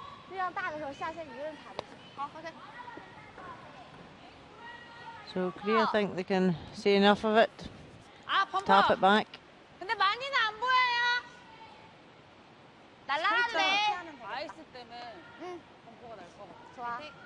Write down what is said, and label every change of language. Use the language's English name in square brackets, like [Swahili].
[Chinese] 力量大的时候下线一个人踩就行。好 ，OK。 [English] So Korea think they can see enough of it, tap it back. [Korean] 근데 많이는 안 보여요. 날라갈래. 아이스 때문에 공포가 날 것 같아. 좋아.